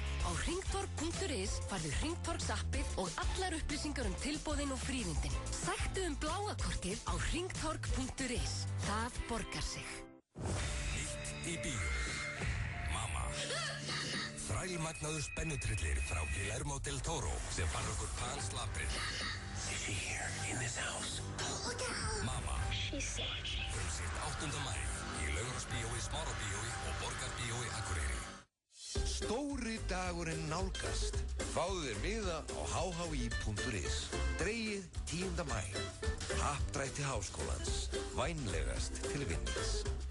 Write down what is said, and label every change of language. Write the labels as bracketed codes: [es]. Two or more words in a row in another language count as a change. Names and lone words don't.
[is] Á hringtorg.is farðu Hringtorgs-appið og allar upplýsingar tilboðin og fríðindin. Sæktu bláakortið á hringtorg.is. Það borgar sig. Nýtt í bíó. Mamma. Þrælmagnaður spennutrillir frá Guillermo del Toro sem fann okkur panslabrið. [en] Is she here in this house? Mamma. She's safe. [is] Frumsýnt 8. maí í Laugarásbíói, Smárabíói og Borgarbíói Akureyri. Stóri dagurinn nálgast. Fáðu þér miða á hhi.is. Dregið 10. maí. Happdrætti Háskólans. Vænlegast til vinnings.